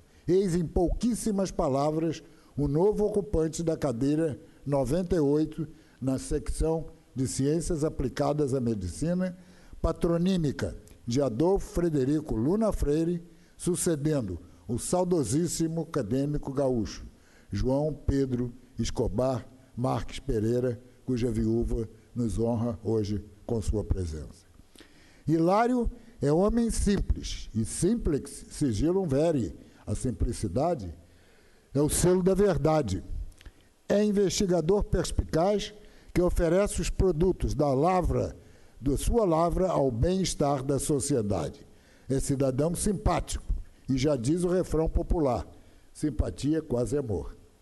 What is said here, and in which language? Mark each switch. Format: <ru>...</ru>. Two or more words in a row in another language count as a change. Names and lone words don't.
<pt>Eis em pouquíssimas palavras o novo ocupante da cadeira 98 na secção de Ciências Aplicadas à Medicina, patronímica de Adolfo Frederico Luna Freire, sucedendo o saudosíssimo acadêmico gaúcho, João Pedro Escobar Marques Pereira, cuja viúva nos honra hoje com sua presença. Hilário é homem simples, e</pt> <la>simplex sigillum veri,</la> <pt>a simplicidade é o selo da verdade. É investigador perspicaz que oferece os produtos da sua lavra ao bem-estar da sociedade. É cidadão simpático, e já diz o refrão popular, simpatia quase amor.</pt>